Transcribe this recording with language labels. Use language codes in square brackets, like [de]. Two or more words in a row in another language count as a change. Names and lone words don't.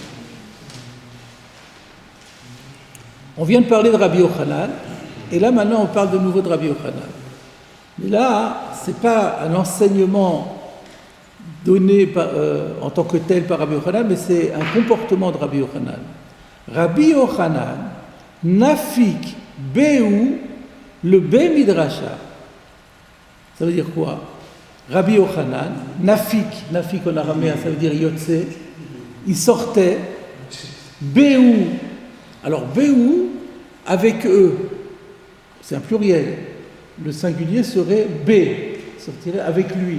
[fr] On vient de parler de Rabbi Yochanan, et là maintenant on parle de nouveau de Rabbi Yochanan. Mais là, ce n'est pas un enseignement donné en tant que tel par Rabbi Yochanan, mais c'est un comportement de Rabbi Yochanan. Rabbi Yochanan, [arc] נפיק בהו לבי מדרשא. [fr] Ça veut dire quoi? Rabbi Yochanan, nafik en araméen, ça veut dire yotse, il sortait, be'u. Alors, Béou, avec eux, c'est un pluriel. Le singulier serait B, sortirait avec lui.